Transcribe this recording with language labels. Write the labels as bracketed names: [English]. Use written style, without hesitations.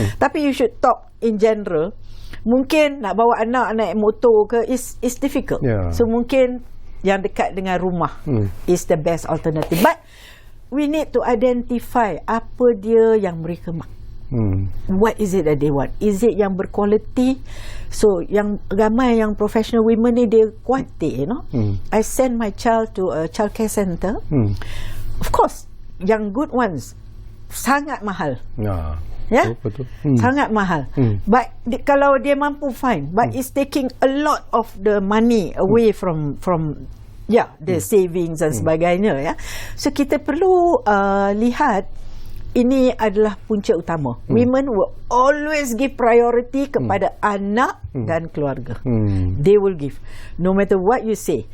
[English] Tapi you should talk in general. [Malay] Mungkin nak bawa anak naik motor ke [English] is difficult. [Malay] So mungkin yang dekat dengan rumah [English] is the best alternative. But we need to identify [Malay] apa dia yang mereka mak. [English] What is it that they want? Is it [Malay] yang berkualiti? [English] So [Malay] yang ramai yang [English] professional women [Malay] ni dia kuatir, [English] I send my child to a childcare center. Of course, [Malay] yang [English] good ones [Malay] sangat mahal. Betul. Sangat mahal. [English] But [Malay] kalau dia mampu, [English] fine. But it's taking a lot of the money away from the savings [Malay] dan sebagainya ya. So kita perlu lihat ini adalah punca utama. [English] Women will always give priority [Malay] kepada anak dan keluarga. [English] They will give no matter what you say.